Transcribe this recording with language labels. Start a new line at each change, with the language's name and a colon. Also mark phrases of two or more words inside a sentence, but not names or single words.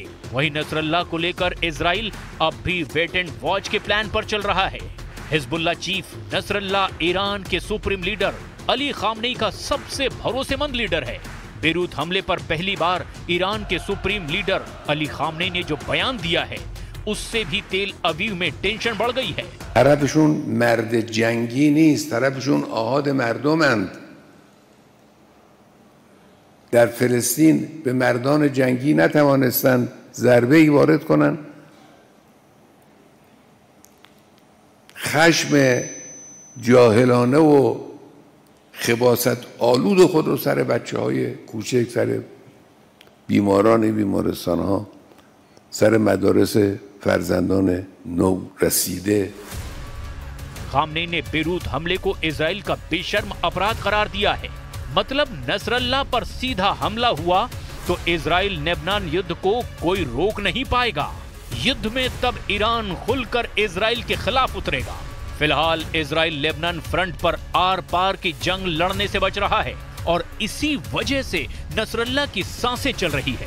Hindi: वहीं नसरल्लाह को लेकर इजराइल अब भी
English: wait and watch
Hindi: के प्लान पर चल रहा है। हिजबुल्लाह चीफ नसरल्लाह ईरान के
English: supreme leader
Hindi: अली खामनेई का सबसे भरोसेमंद लीडर है। बेरूत हमले पर पहली बार ईरान के
English: supreme leader
Hindi: अली खामनेई ने जो बयान दिया है उससे भी तेल अवीव में टेंशन बढ़ गई है।
Persian: طرفشون مرد جنگی نیست، طرفشون آحاد مردمند. در فلسطین به مردان جنگی نتوانستند ضربه‌ای وارد کنند. خشم جاهلانه و خباثت آلود خود رو سر بچه‌های کوچک، سر بیماران بیمارستان‌ها، سر مدارس فرزندان نو رسیده
Hindi: खामनेई ने बेरूत हमले को इजराइल का बेशर्म अपराध करार दिया है। मतलब नसरल्ला पर सीधा हमला हुआ तो इजराइल लेबनान युद्ध को कोई रोक नहीं पाएगा। युद्ध में तब ईरान खुलकर इजराइल के खिलाफ उतरेगा। फिलहाल इजराइल लेबनान फ्रंट पर आर पार की जंग लड़ने से बच रहा है और इसी वजह से नसरल्ला की सांसें चल रही है।